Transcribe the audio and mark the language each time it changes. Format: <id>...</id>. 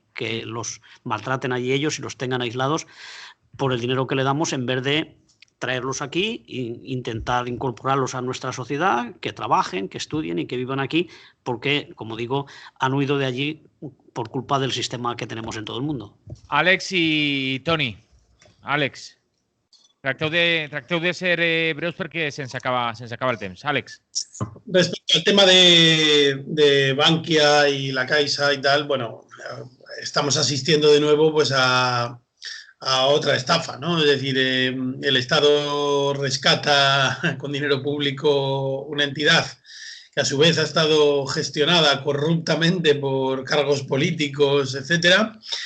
<es>Que los maltraten allí ellos y los tengan aislados por el dinero que le damos, en vez de traerlos aquí e intentar incorporarlos a nuestra sociedad, que trabajen, que estudien y que vivan aquí, porque, como digo, han huido de allí por culpa del sistema que tenemos en todo el mundo.</es> <ca>Àlex i Toni. Àlex, tracteu de ser breus perquè se'ns acaba el temps. Àlex.</ca> <es>Respecto al tema de Bankia y la Caixa y tal, bueno, estamos asistiendo de nuevo pues a otra estafa, ¿no? Es decir, el Estado rescata con dinero público una entidad que a su vez ha estado gestionada corruptamente por cargos políticos, etcétera.</es>